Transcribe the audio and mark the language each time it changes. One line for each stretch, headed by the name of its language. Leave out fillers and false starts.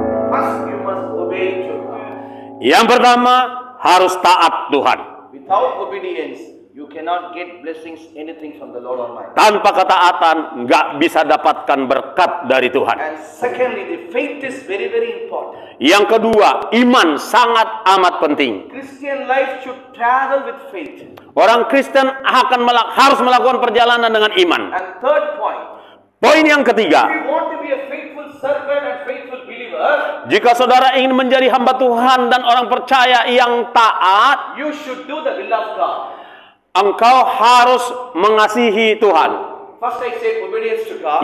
English: First, you must obey to God.
Indonesian: Yang pertama, harus taat Tuhan.
English: Without obedience, you cannot get blessings, anything from the Lord Almighty.
Indonesian: Tanpa ketaatan, nggak bisa dapatkan berkat dari Tuhan.
English: And secondly, the faith is very, very important.
Indonesian: Yang kedua, iman sangat amat penting.
English: Christian life should travel with faith.
Indonesian: Orang Kristen harus melakukan perjalanan dengan iman.
English: And third point,
Indonesian: Poin yang ketiga,
English: if you want to be a faithful servant and faithful believer,
Indonesian: jika saudara ingin menjadi hamba Tuhan dan orang percaya yang taat,
English: you should do the will of God.
Indonesian: engkau harus mengasihi Tuhan.
English: First I say obedience to God,